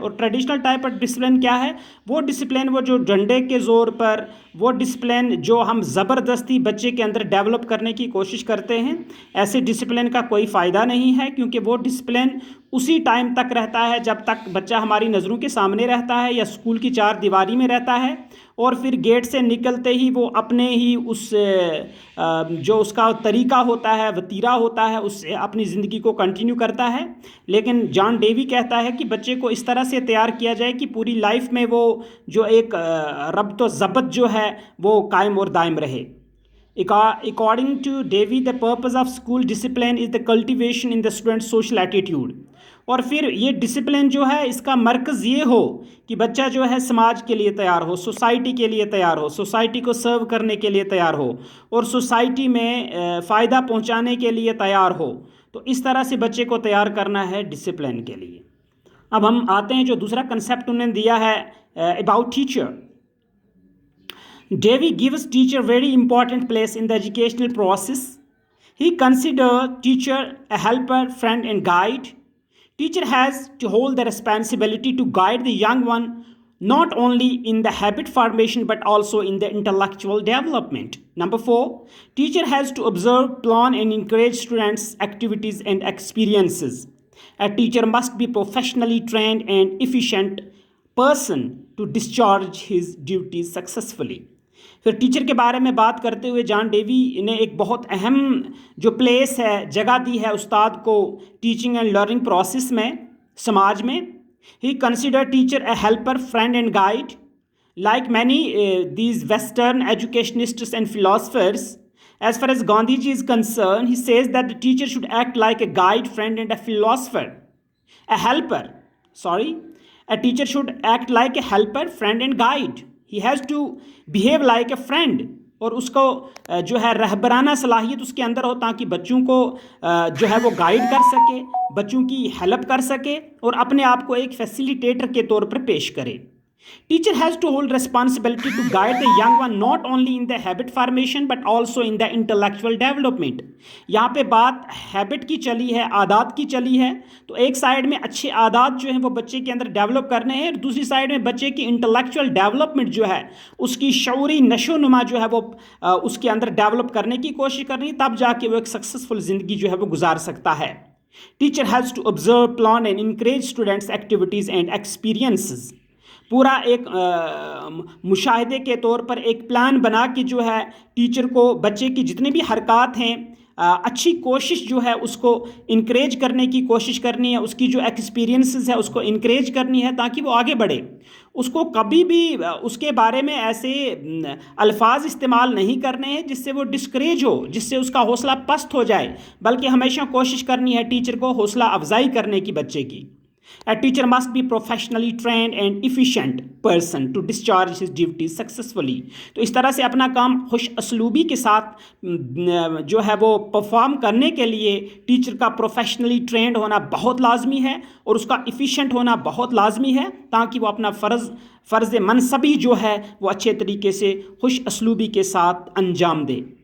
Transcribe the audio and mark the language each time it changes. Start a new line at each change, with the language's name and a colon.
Urdu: اور traditional type of discipline کیا ہے؟ وہ ڈسپلن وہ جو ڈنڈے کے زور پر، وہ ڈسپلن جو ہم زبردستی بچے کے اندر ڈیولپ کرنے کی کوشش کرتے ہیں، ایسے ڈسپلن کا کوئی فائدہ نہیں ہے، کیونکہ وہ ڈسپلن اسی ٹائم تک رہتا ہے جب تک بچہ ہماری نظروں کے سامنے رہتا ہے یا اسکول کی 4 دیواری میں رہتا ہے، اور پھر گیٹ سے نکلتے ہی وہ اپنے ہی اس جو اس کا طریقہ ہوتا ہے، وتیرہ ہوتا ہے، اس سے اپنی زندگی کو کنٹینیو کرتا ہے. لیکن جان ڈیوی کہتا ہے کہ بچے کو اس طرح سے تیار کیا جائے کہ پوری لائف میں وہ جو ایک ربط و ضبط جو ہے وہ قائم اور دائم رہے.
English: According to Davy, the purpose of school discipline is the cultivation in the student's social attitude.
Urdu: اور پھر یہ ڈسپلن جو ہے اس کا مرکز یہ ہو کہ بچہ جو ہے سماج کے لیے تیار ہو، سوسائٹی کے لیے تیار ہو، سوسائٹی کو سرو کرنے کے لیے تیار ہو، اور سوسائٹی میں فائدہ پہنچانے کے لیے تیار ہو. تو اس طرح سے بچے کو تیار کرنا ہے ڈسپلن کے لیے. اب ہم آتے ہیں جو دوسرا کنسیپٹ انہوں نے دیا ہے about teacher.
English: Davy gives teacher very important place in the educational process. He considers teacher a helper, friend and guide. Teacher has to hold the responsibility to guide the young one not only in the habit formation but also in the intellectual development. Number 4, teacher has to observe, plan and encourage students' activities and experiences. A teacher must be professionally trained and efficient person to discharge his duties successfully.
Urdu: پھر teacher کے بارے میں بات کرتے ہوئے جان Davy نے ایک بہت اہم جو پلیس ہے، جگہ دی ہے استاد کو ٹیچنگ اینڈ لرننگ پروسیس میں، سماج میں.
English: He consider teacher a helper, friend and guide. Like many these western educationists and philosophers, as far as Gandhiji is concerned, he says that the teacher should act like a guide, friend and a philosopher. A helper, a teacher should act like a helper, friend and guide. He has to behave like a friend,
Urdu: اور اس کو جو ہے رہبرانہ صلاحیت اس کے اندر ہو تاکہ بچوں کو جو ہے وہ گائیڈ کر سکے، بچوں کی ہیلپ کر سکے اور اپنے آپ کو ایک فیسیلیٹیٹر کے طور پر پیش کرے.
English: Teacher has to hold responsibility to guide the young one not only in the habit formation but also in the intellectual development.
Urdu: یہاں پہ بات ہیبٹ کی چلی ہے، عادات کی چلی ہے. تو ایک سائیڈ میں اچھے عادات جو ہیں وہ بچے کے اندر ڈیولپ کرنے ہیں، اور دوسری سائیڈ میں بچے کی انٹلیکچوئل ڈیولپمنٹ جو ہے، اس کی شعوری نشو و نما جو ہے وہ اس کے اندر ڈیولپ کرنے کی کوشش کرنی، تب جا کے وہ ایک سکسیزفل زندگی جو ہے وہ گزار سکتا ہے.
English: Teacher has to observe plan and encourage students activities and experiences.
Urdu: پورا ایک مشاہدے کے طور پر ایک پلان بنا کے جو ہے ٹیچر کو بچے کی جتنے بھی حرکات ہیں اچھی کوشش جو ہے اس کو انکریج کرنے کی کوشش کرنی ہے, اس کی جو ایکسپیرینسز ہے اس کو انکریج کرنی ہے تاکہ وہ آگے بڑھے. اس کو کبھی بھی اس کے بارے میں ایسے الفاظ استعمال نہیں کرنے ہیں جس سے وہ ڈسکریج ہو, جس سے اس کا حوصلہ پست ہو جائے, بلکہ ہمیشہ کوشش کرنی ہے ٹیچر کو حوصلہ افزائی کرنے کی بچے کی.
English: A teacher must be professionally trained and efficient person to discharge his duties successfully.
Urdu: تو اس طرح سے اپنا کام خوش اسلوبی کے ساتھ جو ہے وہ پرفارم کرنے کے لیے ٹیچر کا پروفیشنلی ٹرینڈ ہونا بہت لازمی ہے اور اس کا ایفیشینٹ ہونا بہت لازمی ہے تاکہ وہ اپنا فرض منصبی جو ہے وہ اچھے طریقے سے خوش اسلوبی کے ساتھ انجام دے.